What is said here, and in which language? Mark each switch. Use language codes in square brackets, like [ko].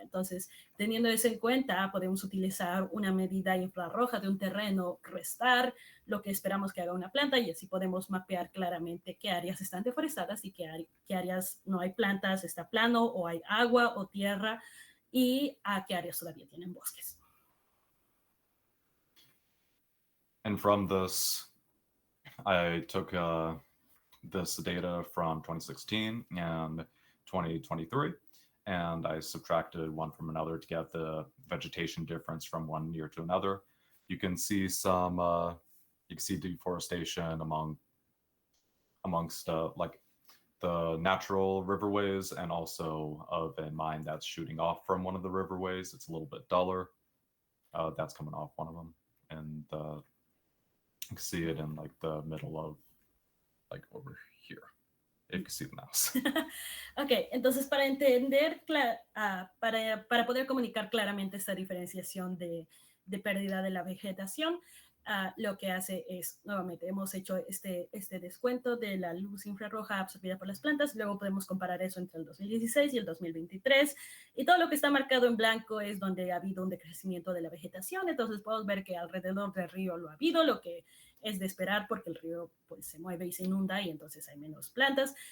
[es] Entonces, teniendo eso en cuenta, podemos utilizar una medida infrarroja de un terreno, restar lo que esperamos que haga una planta y así podemos mapear claramente qué áreas están deforestadas y qué áreas no hay plantas, está plano o hay agua o tierra y a qué áreas todavía tienen bosques. [en] And from this, I took this data from 2016 and 2023. And I subtracted one from another to get the vegetation difference from one year to another. You can see deforestation amongst like the natural riverways and also of a mine that's shooting off from one of the riverways. It's a little bit duller. That's coming off one of them. And you can see it in like the middle of like over here. If you see the mouse. [es] Ok, entonces para entender, para poder comunicar claramente esta diferenciación de pérdida de la vegetación, lo que hace es, nuevamente, hemos hecho este descuento de la luz infrarroja absorbida por las plantas, luego podemos comparar eso entre el 2016 y el 2023, y todo lo que está marcado en blanco es donde ha habido un decrecimiento de la vegetación, entonces podemos ver que alrededor del río lo ha habido, lo que es de esperar porque el río pues, se mueve y se inunda y entonces hay menos plantas.